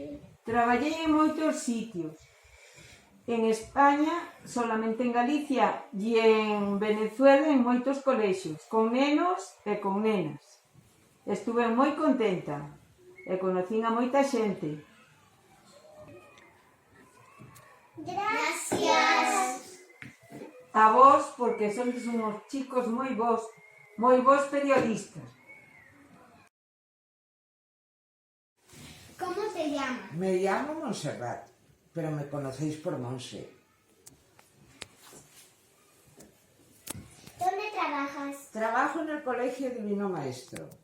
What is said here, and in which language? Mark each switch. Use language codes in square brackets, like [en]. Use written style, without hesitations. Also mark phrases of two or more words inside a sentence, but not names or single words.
[gl] Traballei en moitos sitios. En España, solamente en Galicia, e en Venezuela en moitos colexios, con nenos e con nenas. Estuve moi contenta e conocín a moita xente. Gracias. A vos, porque sois uns chicos moi bons periodistas. [es] ¿Cómo te llamas? Me llamo Montserrat, pero me conocéis por Monse. ¿Dónde trabajas? Trabajo en el Colegio Divino Maestro.